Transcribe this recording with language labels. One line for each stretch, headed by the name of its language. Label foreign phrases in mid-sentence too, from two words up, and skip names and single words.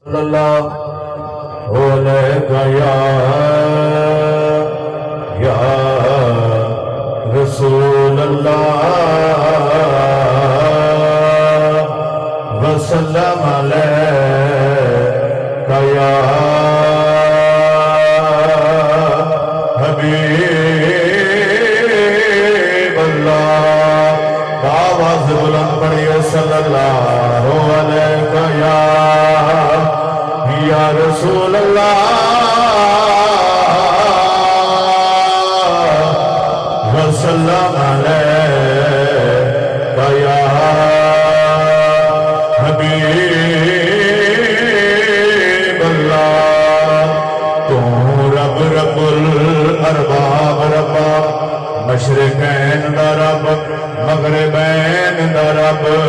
Arabic: صلى الله عليه يا رسول الله وسلم عليك يا حبيب الله.
Punjabi: آواز بلند پڑھیے
Arabic: صلى الله عليك يا رسول الله وسلم عليك يا حبيب الله.
Punjabi: تو رب
Arabic: رب الأرباب
Punjabi: ربا مشرقین دا رب مغربین دا رب.